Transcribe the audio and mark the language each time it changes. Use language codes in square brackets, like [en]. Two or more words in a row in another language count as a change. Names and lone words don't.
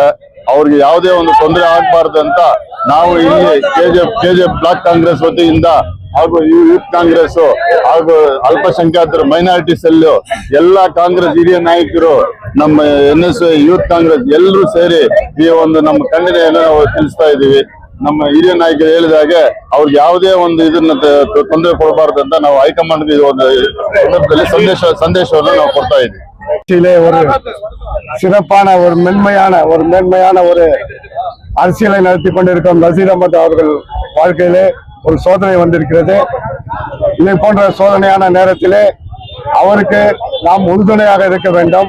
[kn] ಅವ್ರಿಗೆ ಯಾವುದೇ ಒಂದು ತೊಂದರೆ ಆಗಬಾರ್ದು ಅಂತ ನಾವು ಇಲ್ಲಿ ಕೆಜಿಎಫ್ ಬ್ಲಾಕ್ ಕಾಂಗ್ರೆಸ್ ವತಿಯಿಂದ ಹಾಗೂ ಯೂತ್ ಕಾಂಗ್ರೆಸ್ ಹಾಗೂ ಅಲ್ಪಸಂಖ್ಯಾತರು ಮೈನಾರಿಟಿ ಸೆಲ್ ಎಲ್ಲಾ ಕಾಂಗ್ರೆಸ್ ಹಿರಿಯ ನಾಯಕರು ನಮ್ಮ NS ಯೂತ್ ಕಾಂಗ್ರೆಸ್ ಎಲ್ಲರೂ ಸೇರಿ ಈ ಒಂದು ನಮ್ಮ ಖಂಡನೆಯನ್ನು ನಾವು ತಿಳಿಸ್ತಾ ಇದ್ದೀವಿ. ನಮ್ಮ ಹಿರಿಯ ನಾಯಕರು ಹೇಳಿದಾಗೆ ಅವ್ರಿಗೆ ಯಾವುದೇ ಒಂದು ಇದನ್ನ ತೊಂದರೆ ಕೊಡಬಾರ್ದು ಅಂತ ನಾವು ಹೈಕಮಾಂಡ್ ಒಂದು ಸಂದರ್ಭದಲ್ಲಿ ಸಂದೇಶವನ್ನು ನಾವು ಕೊಡ್ತಾ ಇದ್ದೀವಿ. [ta] ஒரு சிறப்பான ஒரு மேன்மையான ஒரு அரசியலை நடத்தி கொண்டிருக்கும் நசீர் அஹமத் அவர்கள் வாழ்க்கையிலே ஒரு சோதனை வந்திருக்கிறது. இதை போன்ற சோதனையான நேரத்திலே அவருக்கு நாம் உறுதுணையாக இருக்க வேண்டும்.